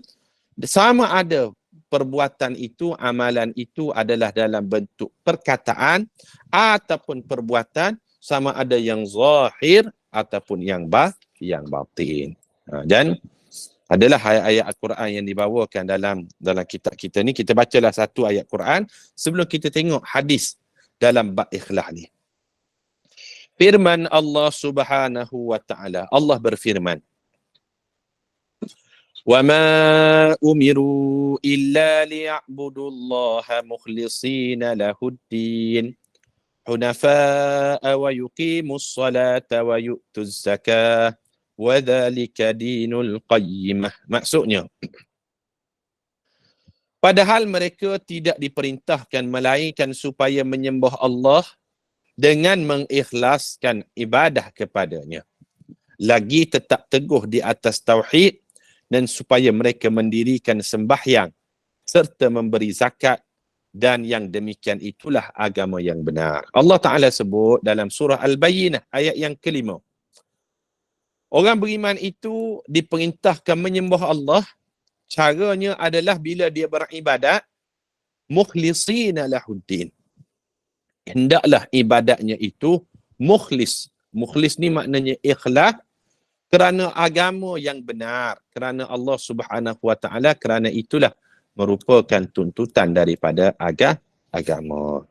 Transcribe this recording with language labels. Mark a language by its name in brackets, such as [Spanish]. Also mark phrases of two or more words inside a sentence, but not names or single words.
[Malay] Sama ada perbuatan itu, amalan itu adalah dalam bentuk perkataan ataupun perbuatan, sama ada yang zahir ataupun yang batin. Dan adalah ayat-ayat Al-Quran yang dibawakan dalam kitab kita ni. Kita bacalah satu ayat Quran sebelum kita tengok hadis dalam bab ikhlas ni. Firman Allah [Arabic] سبحانه وتعالى. [Malay] Allah berfirman, [Arabic] "وما أمروا إلا ليعبدوا الله مخلصين له الدين حنفاء ويقيموا الصلاة ويؤتوا الزكاة وذلك دين القيمة." [Malay] Maksudnya, padahal mereka tidak diperintahkan melainkan supaya menyembah Allah dengan mengikhlaskan ibadah kepadanya, lagi tetap teguh di atas tauhid, dan supaya mereka mendirikan sembahyang serta memberi zakat, dan yang demikian itulah agama yang benar. Allah Ta'ala sebut dalam surah Al-Bayyinah ayat yang kelima, orang beriman itu diperintahkan menyembah Allah. Caranya adalah bila dia beribadat, [Arabic] مخلصين له الدين, [Malay] hendaklah ibadatnya itu mukhlis. Mukhlis ni maknanya ikhlas kerana agama yang benar, kerana Allah [Arabic] سبحانه وتعالى, [Malay] kerana itulah merupakan tuntutan daripada agama.